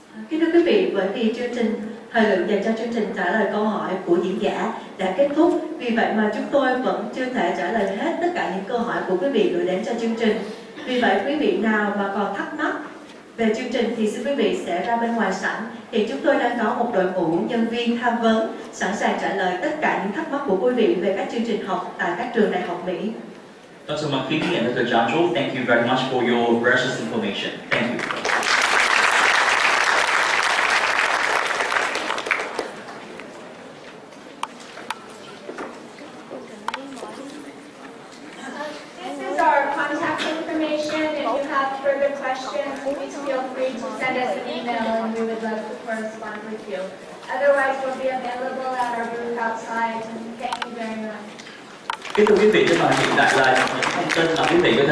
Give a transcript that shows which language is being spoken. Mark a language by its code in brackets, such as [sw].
[vi] Kính thưa quý vị, bởi vì chương trình thời lượng dành cho chương trình trả lời câu hỏi của diễn giả đã kết thúc, vì vậy mà chúng tôi vẫn chưa thể trả lời hết tất cả những câu hỏi của quý vị gửi đến cho chương trình. Vì vậy quý vị nào mà còn thắc mắc về chương trình thì xin quý vị sẽ ra bên ngoài sảnh. Thì chúng tôi đang có một đội ngũ nhân viên tham vấn sẵn sàng trả lời tất cả những thắc mắc của quý vị về các chương trình học tại các trường đại học Mỹ. [en] Dr. McKinney and Dr. Ciancio, thank you very much for your precious information. Thank you. This is our contact information. If you have further questions, please feel free to send us an email and we would love to correspond with you. Otherwise, we'll be available at our booth outside. Thank you very much. [vi] Kính thưa quý vị, hiện tại là những thông tin mà quý vị có thể